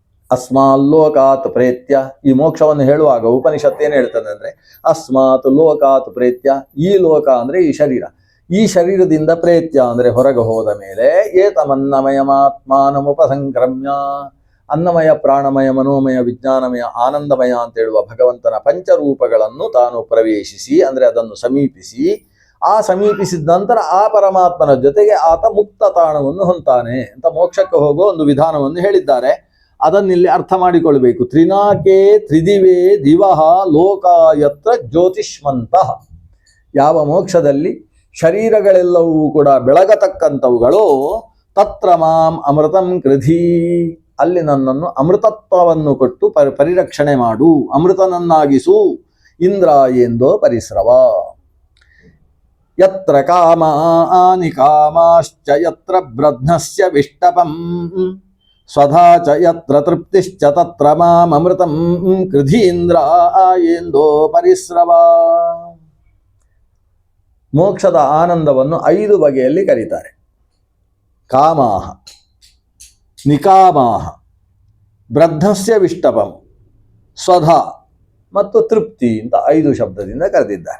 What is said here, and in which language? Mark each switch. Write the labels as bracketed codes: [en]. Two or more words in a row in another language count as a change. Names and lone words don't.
[sa] ಅಸ್ಮಾಲ್ಲೋಕಾತ್ ಪ್ರೇತ್ಯ, [kn] ಈ ಮೋಕ್ಷವನ್ನು ಹೇಳುವಾಗ ಉಪನಿಷತ್ ಏನು ಹೇಳ್ತದೆ ಅಂದರೆ [sa] ಅಸ್ಮಾತ್ ಲೋಕಾತ್ ಪ್ರೇತ್ಯ, [kn] ಈ ಲೋಕ ಅಂದರೆ ಈ ಶರೀರ, ಈ ಶರೀರದಿಂದ ಪ್ರೇತ್ಯ ಅಂದರೆ ಹೊರಗೆ ಹೋದ ಮೇಲೆ ಏತಮನ್ನಮಯಮಾತ್ಮಾನಮುಪಸಂಕ್ರಮ್ಯ, ಅನ್ನಮಯ ಪ್ರಾಣಮಯ ಮನೋಮಯ ವಿಜ್ಞಾನಮಯ ಆನಂದಮಯ ಅಂತ ಹೇಳುವ ಭಗವಂತನ ಪಂಚರೂಪಗಳನ್ನು ತಾನು ಪ್ರವೇಶಿಸಿ ಅಂದರೆ ಅದನ್ನು ಸಮೀಪಿಸಿ, ಆ ಸಮೀಪಿಸಿದ ನಂತರ ಆ ಪರಮಾತ್ಮನ ಜೊತೆಗೆ ಆತ ಮುಕ್ತ ತಾಣವನ್ನು ಹೊಂತಾನೆ ಅಂತ ಮೋಕ್ಷಕ್ಕೆ ಹೋಗೋ ಒಂದು ವಿಧಾನವನ್ನು ಹೇಳಿದ್ದಾರೆ. ಅದನ್ನಿಲ್ಲಿ ಅರ್ಥ ಮಾಡಿಕೊಳ್ಬೇಕು. [sa] ತ್ರಿನಾಕೆ ತ್ರಿದಿವೇ ದಿವಹ ಲೋಕ ಯತ್ರ ಜ್ಯೋತಿಷ್ಮಂತಃ, [kn] ಯಾವ ಮೋಕ್ಷದಲ್ಲಿ ಶರೀರಗಳೆಲ್ಲವೂ ಕೂಡ ಬೆಳಗತಕ್ಕಂಥವುಗಳು, [sa] ತತ್ರ ಮಾಂ ಅಮೃತಂ ಕೃಧಿ, [kn] ಅಲ್ಲಿ ನನ್ನನ್ನು ಅಮೃತತ್ವವನ್ನು ಕೊಟ್ಟು ಪರಿರಕ್ಷಣೆ ಮಾಡು, ಅಮೃತನನ್ನಾಗಿಸು, [sa] ಇಂದ್ರ ಎಂದೋ ಪರಿಸ್ರವ. ಯತ್ರ ಕಾಮಾನಿ ಕಾಮಾಶ್ಚ ಯತ್ರ ಬ್ರಧ್ನಸ್ಯ ವಿಷ್ಟಪಂ ಸ್ವಧಾ ಚ ಯತ್ರ ತೃಪ್ತಿಶ್ಚ ತತ್ರ ಮಾಂ ಅಮೃತಂ ಕೃಧೀಂದ್ರ ಎಂದೋ ಪರಿಸ್ರವ. [kn] ಮೋಕ್ಷದ ಆನಂದವನ್ನು 5 ಬಗೆಯಲ್ಲಿ ಕರೀತಾರೆ. [sa] ಕಾಮಾಹ, ನಿಕಾಮಾಹ, ಬ್ರಧ್ನಸ್ಯ ವಿಷ್ಟಪಂ, ಸ್ವಧಾ [kn] ಮತ್ತು ತೃಪ್ತಿ ಅಂತ 5 ಶಬ್ದದಿಂದ ಕರೆದಿದ್ದಾರೆ.